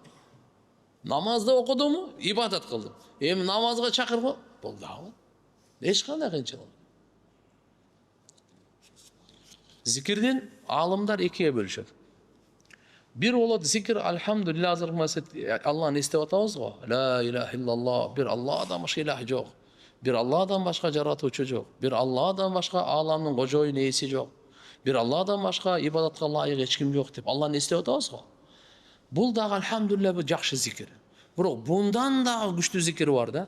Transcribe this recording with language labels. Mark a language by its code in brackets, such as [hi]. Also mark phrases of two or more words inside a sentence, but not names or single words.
[ky] Намазды окудуму, ибадат кылдым. Эми намазга чакырып, бул даават. Эч кандай кыйынчылык. Зикирдин алымдар экиге бөлүшөт. Бир болот зикир алхамдулилlah азыркы Алланы эстеп атабыз го. [ar] لا إله إلا الله, [ky] бир Алладан башка илах жок. Бир Алладан башка жаратуучу жок. Бир Алладан башка аламдын кожоюну ээси жок. Бир Алладан башка ибадатка лайык эч ким жок деп Алланы эстеп атабыз го. Бул дагы алхамдулилlah бул жакшы зикир. Бирок бундан да күчтүү зикир бар да.